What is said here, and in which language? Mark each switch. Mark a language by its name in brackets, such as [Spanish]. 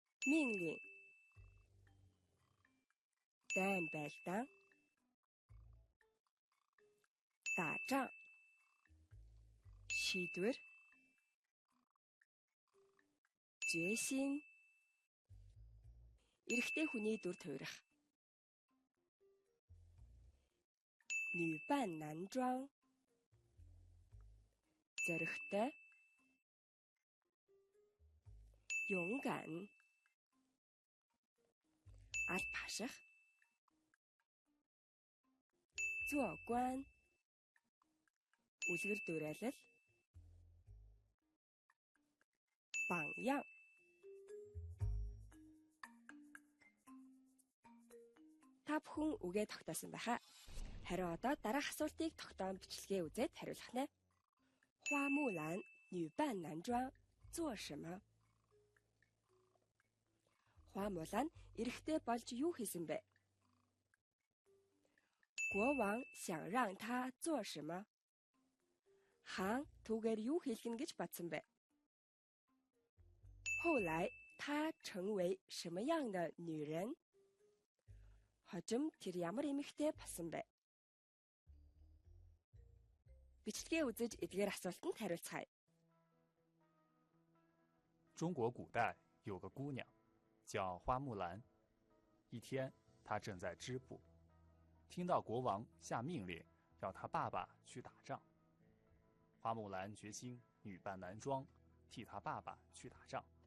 [Mongolian] 命令 дайн байлдаан. 打仗 шийдвэр. 决心 эрэгтэй хүний дүр тойрох. 女扮男装 зоригтой. 勇敢 алба хаших. 做官 үлгэр дуурайлал. 榜样 Та бүхэн үгээ тогтоосон байхаа. Харин одоо дараах асуултыг тогтоон бичлэгээ үзээд хариулах нэ. [Chinese] 花木兰女扮男装做什么? [Mongolian] Хua Mulan эрэгтэй болж юу хийсэн бэ? [Chinese] 国王想让他做什么? [Mongolian] Хаан түүгээр юу хийлгэн гэж бодсон бэ? [Chinese] 后来她成为什么样的女人? [Mongolian] Хожим тэр ямар эмэгтэй болсон бэ? Бичлэгээ үзэж эдгээр асуултанд хариулцгаая. [Chinese] 中国古代有个姑娘，叫花木兰。一天，她正在织布，听到国王下命令，要她爸爸去打仗。花木兰决心女扮男装，替她爸爸去打仗。